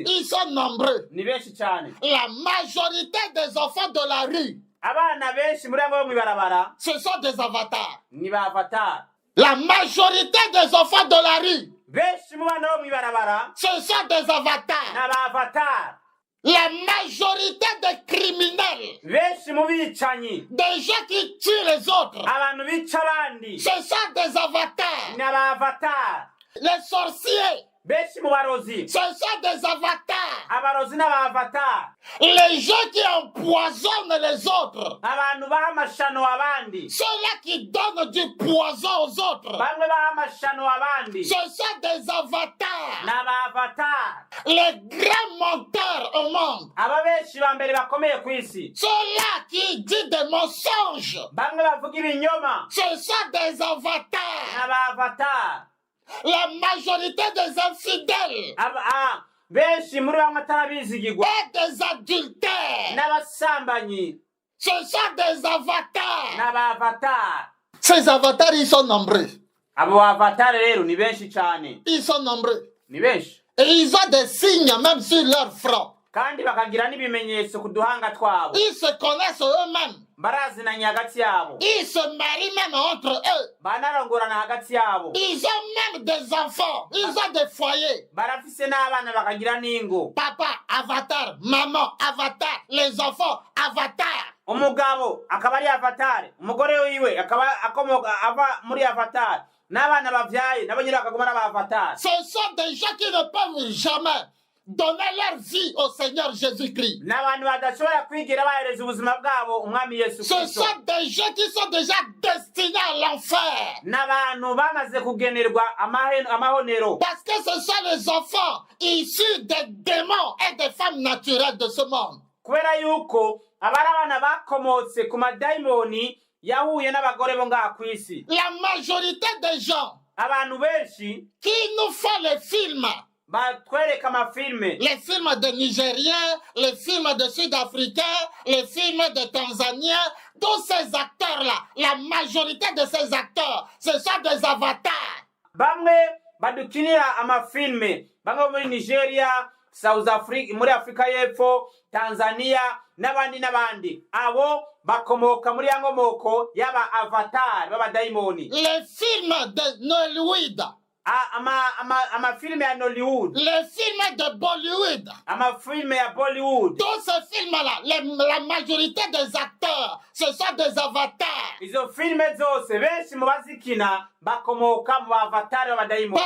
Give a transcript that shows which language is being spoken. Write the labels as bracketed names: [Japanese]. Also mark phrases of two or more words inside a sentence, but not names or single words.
[French] Ils sont nombreux. [Rundi] ni benshi cyane. [French] La majorité des enfants de la rue, [Rundi] abana benshi muri abo bo mw'ibarabara [French] ce sont des avatars. [Rundi] ni ba avatar. [French] La majorité des enfants de la rue, [Rundi] benshi mu bana bo mw'ibarabara [French] ce sont des avatars. [Rundi] ni aba avatar. [French] La majorité des criminels, [Rundi] benshi mu bicanyi, [French] des gens qui tuent les autres, [Rundi] abantu bica abandi [French] ce sont des avatars. [Rundi] ni aba avatar. [French] Les sorciers, [Rundi] benshi mu barozi, [French] ce sont des avatars. [Rundi] abarozi n'aba avatar. [French] Les gens qui empoisonnent les autres, [Rundi] abantu baha amashano abandi, [French] ceux-là qui donnent du poison aux autres, [Rundi] bamwe baha amashano abandi [French] ce sont des avatars. [Rundi] ni aba avatar. [French] Les grands menteurs au monde, [Rundi] aba benshi ba mbere bakomeye ku isi, [French] ceux-là qui disent des mensonges, [Rundi] bamwe bavuga ibinyoma [French] ce sont des [Rundi] ni [French] avatars. [Rundi] aba avatar. [French] La majorité des infidèles [Rundi] benshi muri bamwe atarabizigirwa [French] et des adultères, [Rundi] n'abasambanyi [French] ce sont des avatars. [Rundi] ni aba avatar. [French] Ces avatars, ils sont nombreux. [Rundi] abo avatar rero ni benshi cyane, [French] Ils sont nombreux. [Rundi] ni benshi, [French] Et ils ont des signes même sur leur front. [Rundi] kandi bakagira n'ibimenyetso ku duhanga twabo. [French] Ils se connaissent eux-mêmes. [Rundi] barazinanye hagati yabo, [French] Ils se marient même entre eux. [Rundi] banarongorana hagati yabo, [French] Ils ont même des enfants. Ils ont des foyers. [Rundi] barafise n'abana bakagira n'ingo. [French] Papa, avatar. Maman, avatar. Les enfants, avatar. [Rundi] umugabo akaba ari avatar, umugore wiwe akaba akomoka ava muri avatar, n'abana bavyaye nabo nyine bakaguma n'aba avatar. [French] Ce sont des gens qui ne peuvent jamais donner leur vie au Seigneur Jésus-Christ. [Rundi] n'abantu badashobora kwigira bahereza ubuzima bwabo umwami Yesu [French] Ce [Rundi] Kristo. [French] sont des gens qui sont déjà destinés à l'enfer. [Rundi] N'abantu bamaze kugenerwa amahonero. [French] Parce que ce sont les enfants issus des démons et des femmes naturelles de ce monde. [Rundi] Kubera yuko abari abana bakomotse ku madayimoni yahuye n'abagore bo ngaha ku isi. [French] La majorité des gens [Rundi] Abantu benshi [French] qui nous font les films, [Rundi] batwereka amafilme, [French] les films de Nigériens, les films de Sud-Africains, les films de Tanzaniens, tous ces acteurs-là, la majorité de ces acteurs, ce sont des avatars. [Rundi] bamwe badukinira amafilme, bamwe muri Nigeria, South Africa, muri Afrika y'Epfo, Tanzania n'abandi. Abo bakomoka muri ya nkomoko y'aba avatar b'abadayimoni. [French] Les films de Nollywood, [Rundi] Amafilme ya Nollywood, [French] les films de Bollywood, [Rundi] amafilme ya Bollywood, [French] tous ces films-là, la majorité des acteurs, ce sont des avatars. [Rundi] izo filme zose benshi mu bazikina bakomoka mu avatar b'abadayimoni.